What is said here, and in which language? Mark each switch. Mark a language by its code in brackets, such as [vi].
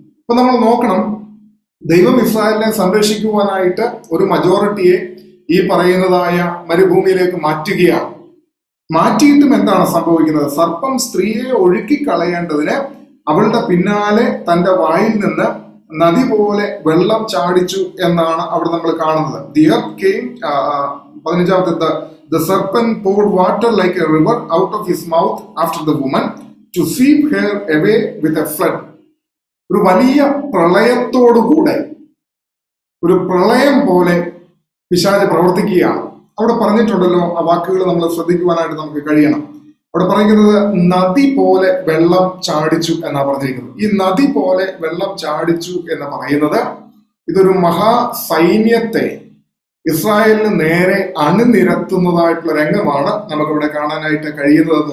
[ml] അപ്പൊ നമ്മൾ നോക്കണം, ദൈവം ഇസ്രായേലിനെ സംരക്ഷിക്കുവാനായിട്ട് ഒരു മജോറിറ്റിയെ ഈ പറയുന്നതായ മരുഭൂമിയിലേക്ക് മാറ്റുകയാണ്. മാറ്റിയിട്ടും എന്താണ് സംഭവിക്കുന്നത്? സർപ്പം സ്ത്രീയെ ഒഴുക്കിക്കളയേണ്ടതിന് അവളുടെ പിന്നാലെ തന്റെ വായിൽ നിന്ന് നദി പോലെ വെള്ളം ചാടിച്ചു എന്നാണ് അവിടെ നമ്മൾ കാണുന്നത്. [en] The earth came, [ml] 15-ാമത്തെ, [en] the serpent poured water like a river out of his mouth after the woman to sweep her away with a flood. [ml] ഒരു വലിയ പ്രളയത്തോടുകൂടെ, ഒരു പ്രളയം പോലെ പിശാച് പ്രവർത്തിക്കുകയാണ്. അവിടെ പറഞ്ഞിട്ടുണ്ടല്ലോ, ആ വാക്കുകൾ നമ്മൾ ശ്രദ്ധിക്കുവാനായിട്ട് നമുക്ക് കഴിയണം. അവിടെ പറയുന്നത് നദി പോലെ വെള്ളം ചാടിച്ചു എന്നാ പറഞ്ഞിരിക്കുന്നത്. ഈ നദി പോലെ വെള്ളം ചാടിച്ചു എന്ന് പറയുന്നത് ഇതൊരു മഹാസൈന്യത്തെ ഇസ്രായേലിന് നേരെ അണിനിരത്തുന്നതായിട്ടുള്ള രംഗമാണ് നമുക്കിവിടെ കാണാനായിട്ട് കഴിയുന്നത്.